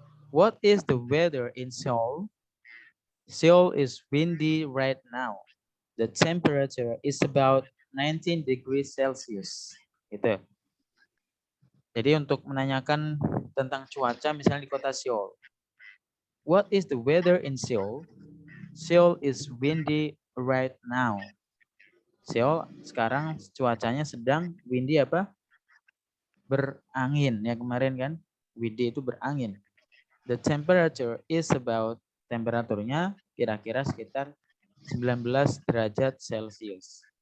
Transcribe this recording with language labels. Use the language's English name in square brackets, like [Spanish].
[English] What is the weather in Seoul? Seoul is windy right now. The temperature is about 19 degrees Celsius. [Indonesian] Gitu. Jadi untuk menanyakan tentang cuaca misalnya di kota Seoul. [English] What is the weather in Seoul? Seoul is windy right now. [Indonesian] Seoul sekarang cuacanya sedang windy apa? Berangin ya kemarin kan. Windy itu berangin. [English] The temperature is about, [Indonesian] temperaturnya kira-kira sekitar 19 derajat Celcius.